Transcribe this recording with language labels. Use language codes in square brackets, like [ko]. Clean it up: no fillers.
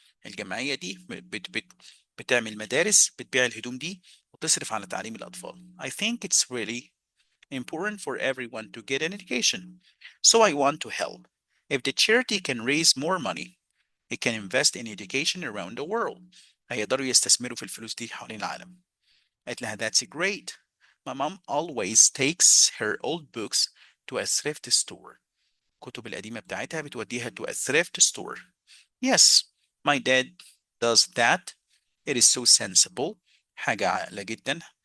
[ar] الجمعية دي بتعمل مدارس بتبيع الهدوم دي وتصرف على تعليم الأطفال. [en] I think it's really important for everyone to get an education. So I want to help. If the charity can raise more money, it can invest in education around the world. [ar] هيقدروا يستثمروا في الفلوس دي حوالين العالم. قالت لها [en] that's great. My mom always takes her old books to a thrift store. [ar] الكتب القديمة بتاعتها بتوديها [en] to a thrift store. Yes, my dad does that. It is so sensible. [ar] حاجة عاقلة جدا.